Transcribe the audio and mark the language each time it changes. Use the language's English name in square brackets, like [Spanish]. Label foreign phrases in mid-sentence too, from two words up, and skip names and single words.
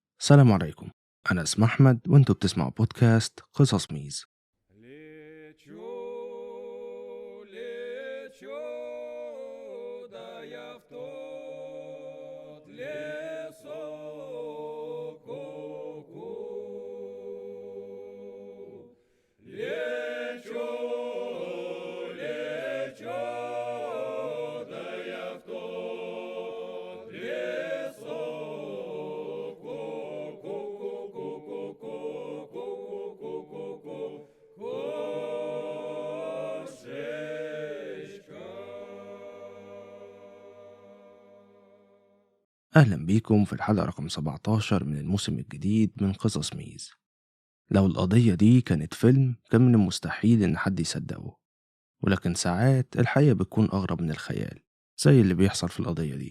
[Arabic] السلام عليكم. أنا اسمي أحمد وأنتوا بتسمعوا بودكاست قصص ميز. [Russian] Лечу, лечу, да я в тот лесок ку-ку. Лечу, лечу, да я в тот лесок ку-ку-ку-ку-ку-ку-ку-ку-ку-ку. Кошечка. [Arabic] أهلا بيكم في الحلقة رقم 17 من الموسم الجديد من قصص ميز. لو القضية دي كانت فيلم كان من المستحيل إن حد يصدقه، ولكن ساعات الحقيقة بتكون أغرب من الخيال زي اللي بيحصل في القضية دي.